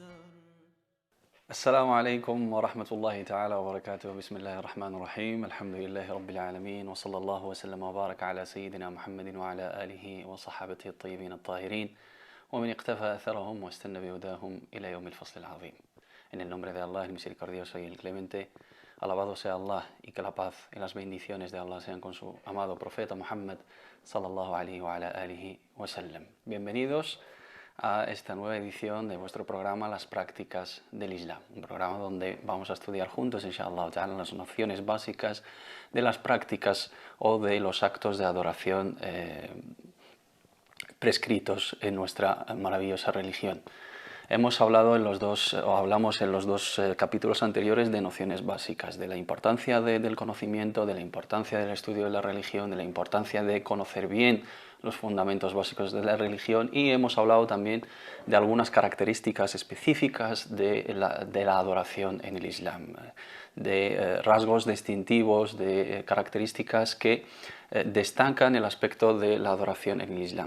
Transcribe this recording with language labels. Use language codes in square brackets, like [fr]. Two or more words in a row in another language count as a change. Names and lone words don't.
[ar] السلام عليكم ورحمة الله تعالى وبركاته. بسم الله الرحمن الرحيم. الحمد لله رب العالمين، وصلى الله وسلم وبارك على سيدنا محمد وعلى آله وصحابته الطيبين الطاهرين ومن اقتفى أثرهم واستنى بهداهم إلى يوم الفصل العظيم. [es] En el nombre de Allah, el misericordioso y el clemente, alabado sea Allah, y que la paz y las bendiciones de Allah sean con su amado profeta Muhammad [ar] صلى الله عليه وعلى آله وسلم. [es] Bienvenidos a esta nueva edición de vuestro programa Las Prácticas del Islam, un programa donde vamos a estudiar juntos, [ar] إن شاء الله تعالى, [es] las nociones básicas de las prácticas o de los actos de adoración prescritos en nuestra maravillosa religión. Hemos hablado hablamos en los dos capítulos anteriores de nociones básicas, de la importancia del conocimiento, de la importancia del estudio de la religión, de la importancia de conocer bien los fundamentos básicos de la religión, y hemos hablado también de algunas características específicas de la adoración en el Islam, de rasgos distintivos, de características que destacan el aspecto de la adoración en el Islam.